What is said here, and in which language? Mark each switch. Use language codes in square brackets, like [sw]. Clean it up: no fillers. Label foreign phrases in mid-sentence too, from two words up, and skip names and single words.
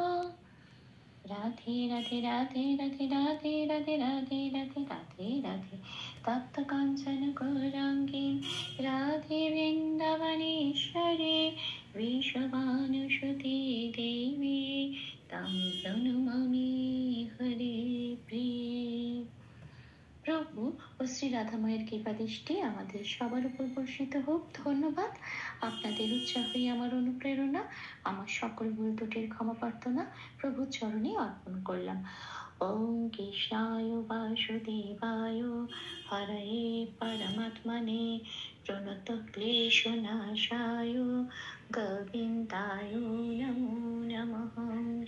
[sa] राधे राधे राधे राधे राधे राधे राधे राधे राधे राधे तप्त कांचन गौरांगी राधे वृंदावनेश्वरी विश्वभानुसुते देवी तं प्रणमामि हरे प्रिये। [bn] প্রভু ও শ্রী রাধাময়ের কৃপা দৃষ্টি আমাদের সবার উপর বর্ষিত হোক। ধন্যবাদ। আপনাদের উৎসাহই আমার অনুপ্রেরণা। আমার সকল ভুল ত্রুটির ক্ষমা প্রার্থনা প্রভুর চরণে অর্পণ করলাম। [sa] ওম কৃষ্ণায় বাসুদেবায় হরয়ে পরমাত্মনে প্রণত ক্লেশনাশায় গোবিন্দায় নমো নমঃ।